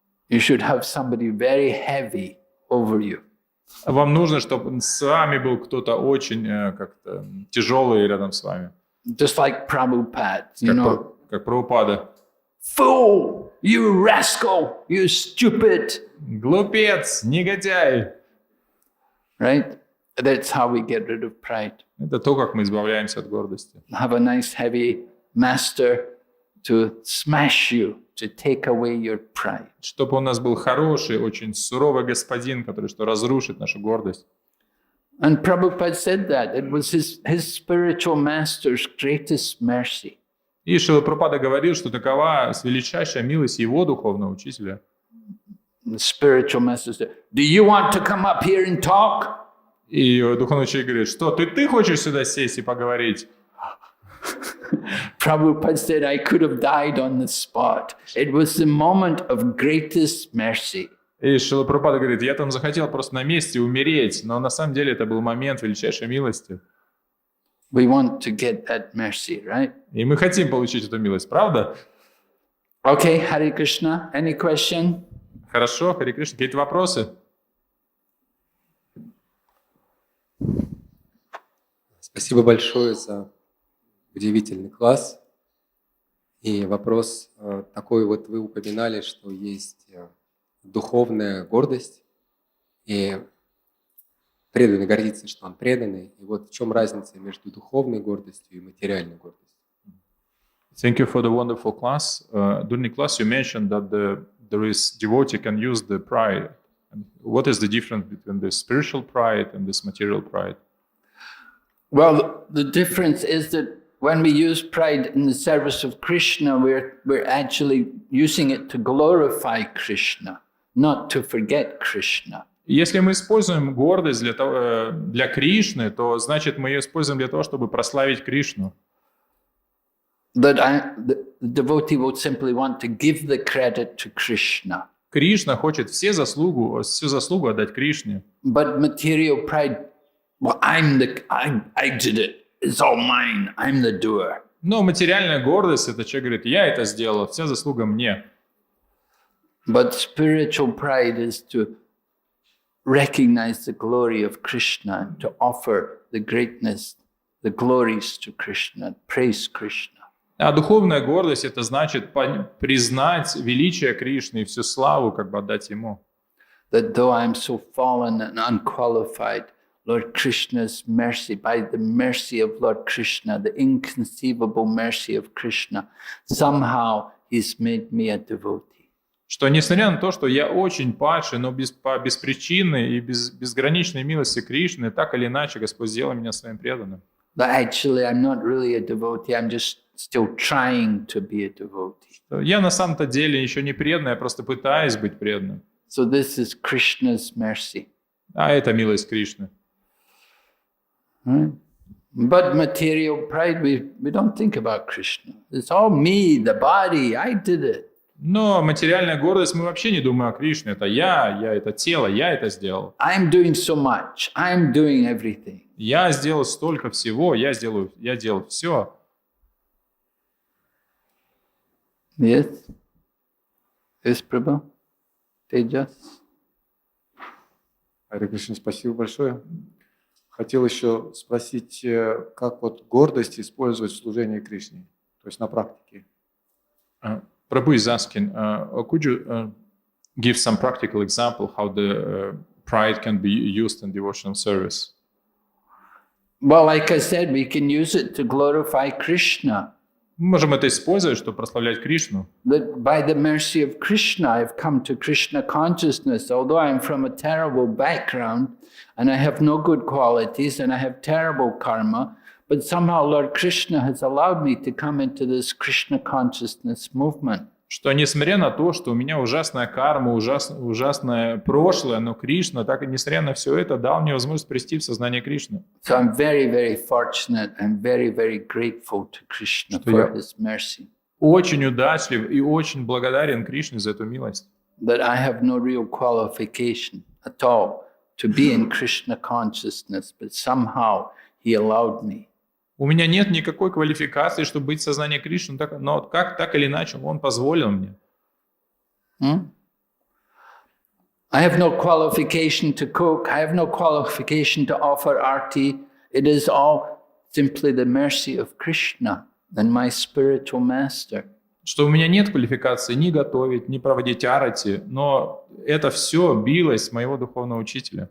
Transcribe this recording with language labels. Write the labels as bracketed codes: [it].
[en] You should have somebody very heavy over you. [ru] Вам нужно, чтобы с вами был кто-то очень тяжелый рядом с вами. [en] Just like Prabhupada, you know, [ru] как Прабхупада. [en] Fool! You rascal! You stupid! [ru] Глупец, негодяй. [en] Right? That's how we get rid of pride. [ru] Это то, как мы избавляемся от гордости. [en] Have a nice heavy master to smash you, to take away your pride. [ru] Чтобы у нас был хороший, очень суровый господин, который что разрушит нашу гордость. [en] And Prabhupada said that. It was his spiritual master's greatest mercy. [ru] И Шрила Прабхупада говорил, что такова величайшая милость его духовного учителя. [en] The spiritual master said, do you want to come up here and talk? [ru] И духовный учитель говорит, что ты хочешь сюда сесть и поговорить? [en] Prabhupada said, I could have died on the spot. It was the moment of greatest mercy. [ru] И Шрила Прабхупада говорит, я там захотел просто на месте умереть, но на самом деле это был момент величайшей милости. [en] We want to get that mercy, right? [ru] И мы хотим получить эту милость, правда? [en] Okay, Hare Krishna. Any question? [ru] Хорошо, Харе Кришна, какие-то вопросы? Спасибо большое за удивительный класс. И вопрос такой, вот вы упоминали, что есть духовная гордость, и преданный гордится, что он преданный. И вот в чем разница между духовной гордостью и материальной гордостью? [en] Thank you for the wonderful class. During the class, you mentioned that there is devotee can use the pride. And what is the difference between the spiritual pride and this material pride? Well, the difference is that when we use pride in the service of Krishna, we're actually using it to glorify Krishna, not to forget Krishna. [ru] Если мы используем гордость для Кришны, то значит мы ее используем для того, чтобы прославить Кришну. [en] That the devotee will simply want to give the credit to Krishna. [ru] Кришна хочет всю заслугу отдать Кришне. [en] But material pride, well, I did it. It's all mine. I'm the doer. [ru] Но материальная гордость, это человек говорит, я это сделал, вся заслуга мне. [en] But spiritual pride is to recognize the glory of Krishna and to offer the greatness, the glories to Krishna, praise Krishna. [ru] А духовная гордость, это значит признать величие Кришны и всю славу как бы отдать Ему. [en] That though I'm so fallen and unqualified, Lord Krishna's mercy, by the mercy of Lord Krishna, the inconceivable mercy of Krishna, somehow He's made me a devotee. [ru] Что несмотря на то, что я очень падший, но по беспричинной и безграничной милости Кришны, так или иначе Господь сделал меня своим преданным. [en] But actually I'm not really a devotee, I'm just still trying to be a devotee. [ru] Я на самом-то деле еще не преданный, я просто пытаюсь быть преданным. [en] So this is Krishna's mercy. [ru] А это милость Кришны. [en] Right? But material pride, we don't think about Krishna. It's all me, the body, I did it. [ru] Но материальная гордость, мы вообще не думаем о Кришне. Это я это тело, я это сделал. [en] I'm doing so much. I'm doing everything. [ru] Я сделал столько всего, я делал все. [en] Yes? Yes, Prabhu? Tejas? [ru] Харе Кришна, спасибо большое. Хотел еще спросить, как вот гордость использовать в служении Кришне, то есть на практике. [en] Prabhu is asking, could you give some practical example how the pride can be used in devotional service? Well, like I said, we can use it to glorify Krishna. [ru] Мы можем это использовать, чтобы прославлять Кришну. [en] That by the mercy of Krishna, I've come to Krishna consciousness. Although I'm from a terrible background and I have no good qualities and I have terrible karma, but somehow Lord Krishna has allowed me to come into this Krishna consciousness movement. [ru] Что несмотря на то, что у меня ужасная карма, ужасное прошлое, но Кришна, так и несмотря на все это, дал мне возможность прийти в сознание Кришны. [en] So I'm very, very fortunate and very, very grateful to Krishna for His mercy. [ru] Очень удачлив и очень благодарен Кришне за эту милость. [en] That I have no real qualification at all to be in Krishna consciousness, but somehow He allowed me. [ru] У меня нет никакой квалификации, чтобы быть в сознании Кришны, но так или иначе Он позволил мне. [en] I have no qualification to cook. I have no qualification to offer arti. It is all simply the mercy of Krishna. than my spiritual master. [ru] Что у меня нет квалификации ни готовить, ни проводить арати, но это все билось с моего духовного учителя.